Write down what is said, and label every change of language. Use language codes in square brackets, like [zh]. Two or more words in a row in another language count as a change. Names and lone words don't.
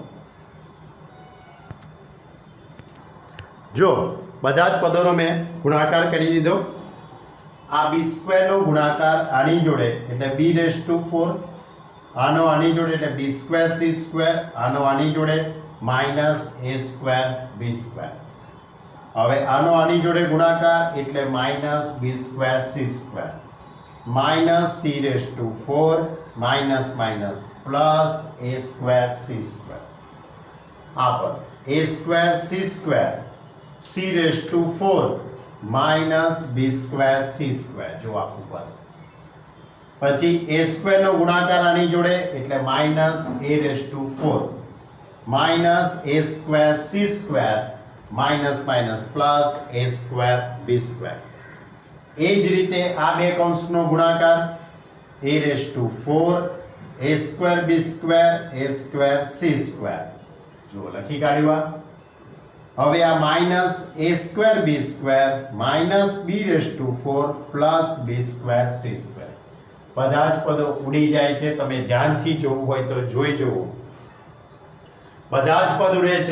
[gu] જો બધા જ પદોનો મેં ગુણાકાર કરી દીધો આ [en] b square [gu] નો ગુણાકાર આની જોડે એટલે b⁴ આનો આની જોડે એટલે [en] b square c square [gu] આનો આની જોડે [en] minus a square b square [gu] હવે આનો આની જોડે ગુણાકાર એટલે [en] minus b square c square minus c⁴ minus plus a square c square [gu] આ પર [en] a square c square c⁴ minus b square c square [gu] જો આખું પદ પછી [en] a square [gu] નો ગુણાકાર આની જોડે એટલે [en] minus a⁴ minus a square c square minus plus a square b square [gu] એ જ રીતે આ બે કૌંસનો ગુણાકાર a⁴ a² b² a² c² જો લખી કાઢ્યું હવે આ [en] minus a square b square minus b raise to 4 plus b square c square [gu] બધા જ પદો ઉડી જાય છે. તમે ધ્યાનથી જોવું હોય તો જોઈ જુઓ. બધા જ પદ ઉડે છે.